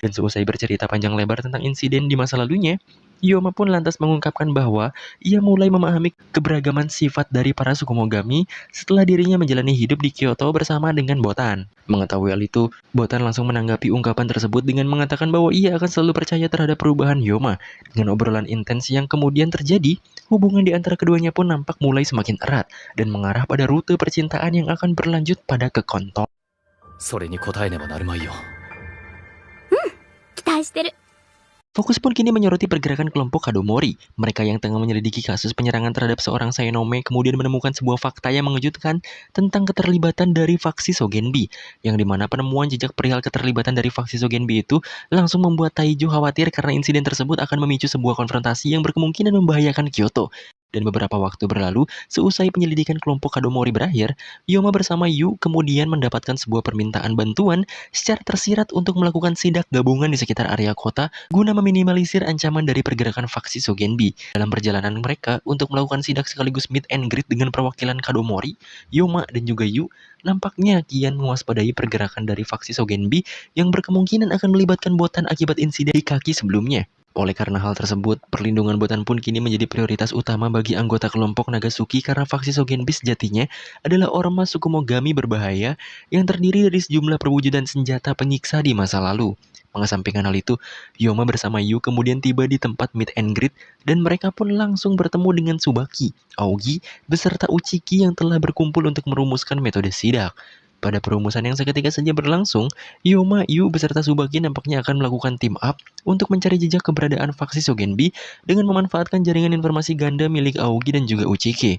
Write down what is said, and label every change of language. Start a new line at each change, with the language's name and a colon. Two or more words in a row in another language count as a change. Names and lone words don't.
Indonesian: Dan seusai bercerita panjang lebar tentang insiden di masa lalunya, Hyoma pun lantas mengungkapkan bahwa ia mulai memahami keberagaman sifat dari para Tsukumogami setelah dirinya menjalani hidup di Kyoto bersama dengan Botan. Mengetahui hal itu, Botan langsung menanggapi ungkapan tersebut dengan mengatakan bahwa ia akan selalu percaya terhadap perubahan Hyoma. Dengan obrolan intens yang kemudian terjadi, hubungan di antara keduanya pun nampak mulai semakin erat dan mengarah pada rute percintaan yang akan berlanjut pada kekontol.
Japanese: それに応えねばなるまいよ。期待してる。
Indonesian: Fokus pun kini menyoroti pergerakan kelompok Kadomori. Mereka yang tengah menyelidiki kasus penyerangan terhadap seorang Saenome kemudian menemukan sebuah fakta yang mengejutkan tentang keterlibatan dari faksi Sogenbi, yang dimana penemuan jejak perihal keterlibatan dari faksi Sogenbi itu langsung membuat Taiju khawatir karena insiden tersebut akan memicu sebuah konfrontasi yang berkemungkinan membahayakan Kyoto. Dan beberapa waktu berlalu, seusai penyelidikan kelompok Kadomori berakhir, Hyoma bersama Yu kemudian mendapatkan sebuah permintaan bantuan secara tersirat untuk melakukan sidak gabungan di sekitar area kota guna meminimalisir ancaman dari pergerakan faksi Sogenbi. Dalam perjalanan mereka untuk melakukan sidak sekaligus
English: meet and greet
Indonesian: dengan perwakilan Kadomori, Hyoma dan juga Yu nampaknya kian mewaspadai pergerakan dari faksi Sogenbi yang berkemungkinan akan melibatkan Botan akibat insiden di kaki sebelumnya. Oleh karena hal tersebut, perlindungan Botan pun kini menjadi prioritas utama bagi anggota kelompok Nagasuki karena faksi Sogenbi sejatinya adalah ormas Tsukumogami berbahaya yang terdiri dari sejumlah perwujudan senjata penyiksa di masa lalu. Mengesampingkan hal itu, Hyoma bersama Yu kemudian tiba di tempat
English: meet and greet
Indonesian: dan mereka pun langsung bertemu dengan Tsubaki, Aogi, beserta Uchiki yang telah berkumpul untuk merumuskan metode sidak. Pada perumusan yang seketika saja berlangsung, Hyoma, Yu beserta Tsubaki nampaknya akan melakukan
English: team up
Indonesian: untuk mencari jejak keberadaan faksi Sogenbi dengan memanfaatkan jaringan informasi ganda milik Aogi dan juga Uchiki.